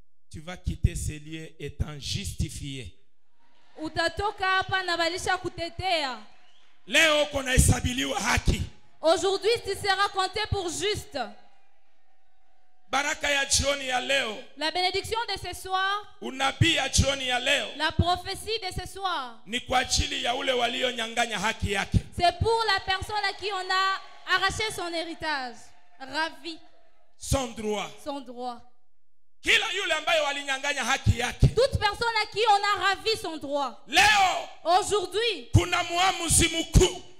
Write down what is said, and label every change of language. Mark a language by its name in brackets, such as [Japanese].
[French] tu vas quitter ce lieu étant justifié. [Swahili] Utatoka hapa na balisha kutetea. Leo kuna hesabiliwa haki. [French] Aujourd'hui tu seras compté pour juste. [Swahili] Baraka ya jioni ya leo. [French] La bénédiction de ce soir. [Swahili] Unabii ya jioni ya leo. [French] La prophétie de ce soir. [Swahili] Ni kwa ajili ya ule walionyang'anya haki yake. [French] C'est pour la personne à qui on a arraché son héritage. Ravi. Son droit. Son droit. [Swahili] Kila yule ambaye walinyang'anya haki yake. [French] Toute personne à qui on a ravi son droit. [Swahili] Leo. [French] Aujourd'hui. [Swahili] Kuna muamuzi mkuu.